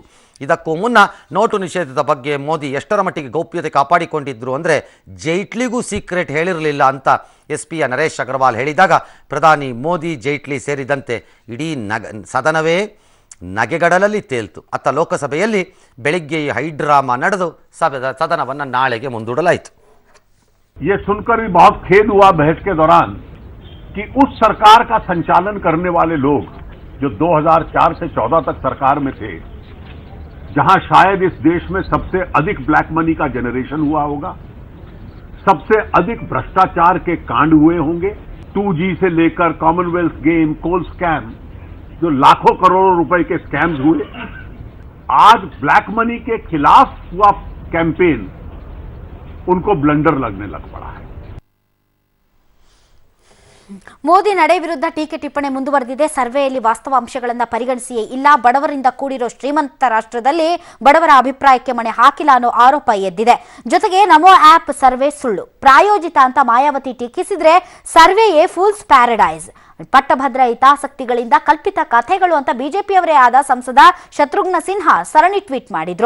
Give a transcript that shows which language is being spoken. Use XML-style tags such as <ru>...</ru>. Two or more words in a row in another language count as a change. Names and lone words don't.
<kn>ಇದಕ್ಕೂ ಮುನ್ನ ನೋಟು ನಿಷೇಧದ ಬಗ್ಗೆ ಮೋದಿ ಎಷ್ಟರ ಮಟ್ಟಿಗೆ ಗೌಪ್ಯತೆ ಕಾಪಾಡಿಕೊಂಡಿದ್ರು ಅಂದರೆ ಜೈಟ್ಲಿಗೂ ಸೀಕ್ರೆಟ್ ಹೇಳಿರಲಿಲ್ಲ ಅಂತ SP ನರೇಶ್ ಅಗರ್ವಾಲ್ ಹೇಳಿದಾಗ ಪ್ರಧಾನಿ ಮೋದಿ ಜೈಟ್ಲಿ ಸೇರಿದಂತೆ ಇಡೀ ಸದನವೇ ನಗೆಗಡಲಲ್ಲಿ ತೇಲ್ತು. ಅತ್ತ ಲೋಕಸಭೆಯಲ್ಲಿ ಬೆಳಿಗ್ಗೆ ಹೈಡ್ರಾಮಾ ನಡೆದು ಸದನವನ್ನು ನಾಳೆಗೆ ಮುಂದೂಡಲಾಯಿತು.</kn> <hi>ये सुनकर भी बहुत खेद हुआ बहस के दौरान कि उस सरकार का संचालन करने वाले लोग जो 2004 से 14 तक सरकार में थे, जहां शायद इस देश में सबसे अधिक</hi> <en>black money</en> <hi>का जनरेशन हुआ होगा, सबसे अधिक भ्रष्टाचार के कांड हुए होंगे, 2G से लेकर</hi> <en>Commonwealth game, coal scam,</en> <hi>जो लाखों करोड़ों रुपए के स्कैम्स हुए, आज</hi> <en>black money</en> <hi>के खिलाफ हुआ कैंपेन उनको ब्लंडर लगने लग पड़ा है.</hi> <kn>ಮೋದಿ ನಡೆ ವಿರುದ್ಧ ಟೀಕೆ ಟಿಪ್ಪಣಿ ಮುಂದುವರೆದಿದೆ. ಸರ್ವೆಯಲ್ಲಿ ವಾಸ್ತವ ಅಂಶಗಳನ್ನು ಪರಿಗಣಿಸಿಯೇ ಇಲ್ಲ, ಬಡವರಿಂದ ಕೂಡಿರೋ ಶ್ರೀಮಂತ ರಾಷ್ಟ್ರದಲ್ಲಿ ಬಡವರ ಅಭಿಪ್ರಾಯಕ್ಕೆ ಮಣೆ ಹಾಕಿಲ್ಲ ಅನ್ನೋ ಆರೋಪ ಎದ್ದಿದೆ. ಜೊತೆಗೆ ನಮೋ ಆಪ್ ಸರ್ವೆ ಸುಳ್ಳು ಪ್ರಾಯೋಜಿತ ಅಂತ ಮಾಯಾವತಿ ಟೀಕಿಸಿದ್ರೆ ಸರ್ವೆಯೇ</kn> <en>fools paradise,</en> <kn>ಪಟ್ಟಭದ್ರ ಹಿತಾಸಕ್ತಿಗಳಿಂದ ಕಲ್ಪಿತ ಕಥೆಗಳು ಅಂತ ಬಿಜೆಪಿಯವರೇ ಆದ ಸಂಸದ ಶತ್ರುಘ್ನ ಸಿನ್ಹಾ ಸರಣಿ ಟ್ವೀಟ್ ಮಾಡಿದ್ರು.</kn>